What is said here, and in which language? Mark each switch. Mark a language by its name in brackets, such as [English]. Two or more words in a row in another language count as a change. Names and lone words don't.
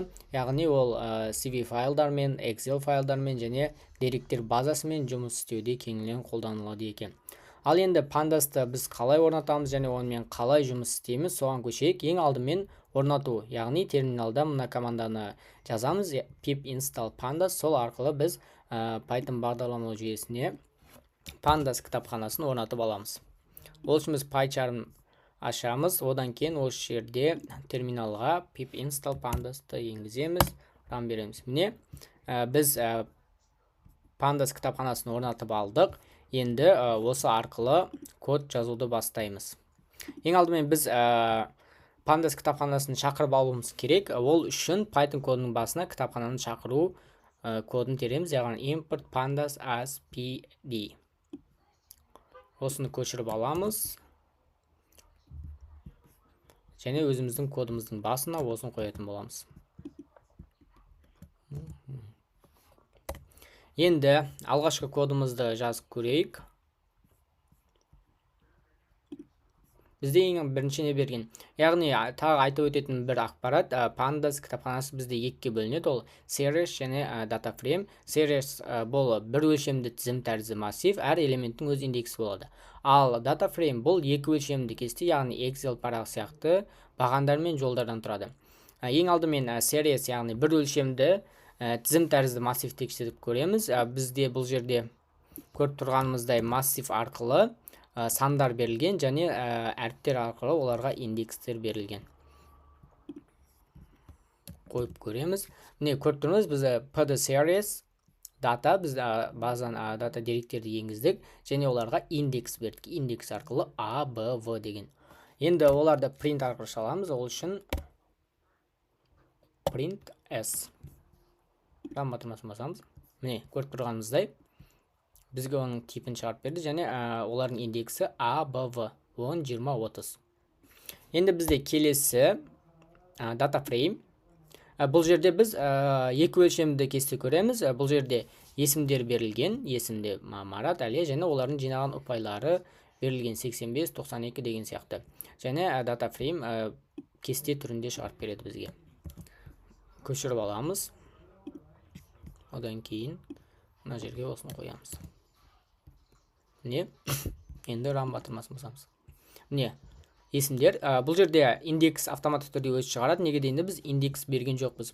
[Kazakh] Яғни ол CV файлдармен, Excel файлдармен және деректер базасымен жұмыс істеуде кеңінен қолданылады екен. Ал енді Pandasты біз қалай орнатамыз және онымен қалай жұмыс істейміз, соған көшейік. Ең алдымен орнату, яғни терминалда мына команданы жазамыз, [English] pip install pandas. [Kazakh] Сол арқылы біз Python бағдарламалау жүйесіне Pandas кітапханасын орнатып аламыз. Ол үшін біз PyCharm ашамыз, одан кейін осы жерде терминалға [English] pip install pandasты [Kazakh] енгіземіз, ран береміз. Міне, біз Pandas кітапханасын орнатып алдық. Енді осы арқылы код жазуды бастаймыз. Ең алдымен біз Pandas кітапханасын шақырып алуымыз керек. Ол үшін Python кодының басына кітапхананы шақыру кодын тереміз, яғни [English] import pandas as pd. [Kazakh] Осыны көшіріп аламыз. Және өзіміздің кодымыздың басына осын қоятын боламыз. Енді алғашқы кодымызды жазып көрейік. Бізде ең бірінші не берген? Яғни тағы айтып өтетін бір ақпарат, Pandas кітапханасы бізде екіге бөлінеді. Ол series және [English] data frame. [Kazakh] Series бұл бір өлшемді тізім тәрізді массив, әр элементтің өз индексі болады. Ал [English] data frame [Kazakh] бұл екі өлшемді кесте, яғни Excel парағы сияқты бағандар мен жолдардан тұрады. Ең алдымен series, яғни бір өлшемді тізім тәрізді массив тексеріп көреміз. Бізде бұл жерде көріп тұрғанымыздай массив арқылы сандар берілген және әріптер арқылы оларға индекстер берілген. Қойып көреміз. Міне көріп тұрмыз, біз [English] pd series data, [Kazakh] біз базан data деректерді енгіздік және оларға индекс бердік. Индекс арқылы a, b, v деген. Енді оларды print арқылы шаламыз. Ол үшін [English] print s. [Kazakh] Ран батырмасын басамыз. Міне көріп тұрғанымыздай бізге оның типін шығарып берді және олардың индексі A, B, V, 10, 20, 30. Енді бізде келесі [English] data frame. [Kazakh] Бұл жерде біз екі өлшемді кесте көреміз. Бұл жерде есімдер берілген, есімде Марат, Әлия және олардың жинаған ұпайлары берілген 85, 92 деген сияқты. Және [English] data frame [Kazakh] кесте түрінде шығарып береді бізге. Көшіріп аламыз. Одан кейін мына жерге осыны қоямыз. Міне, енді ран батырмасын басамыз. Міне, есімдер. Бұл жерде индекс автоматты түрде өзі шығарады. Неге дейінді біз индекс берген жоқпыз.